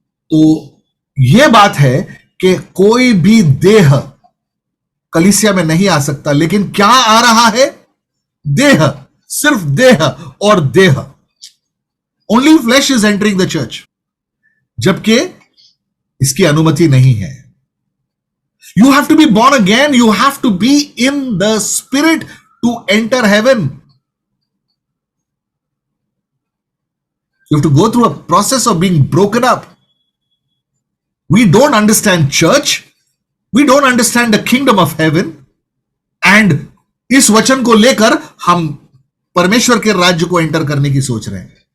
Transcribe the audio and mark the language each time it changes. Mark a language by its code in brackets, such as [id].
[hi] तो यह बात है कि कोई भी देह कलीसिया में नहीं आ सकता, लेकिन क्या आ रहा है, देह, सिर्फ देह और देह। [en] only flesh is entering the church, [hi] जबकि इसकी अनुमति नहीं है। [en] You have to be born again, you have to be in the spirit to enter heaven. You have to go through a process of being broken up. We don't understand church. We don't understand the kingdom of heaven. [hi] And इस वचन को लेकर हम परमेश्वर के राज्य को enter करने की सोच रहे हैं.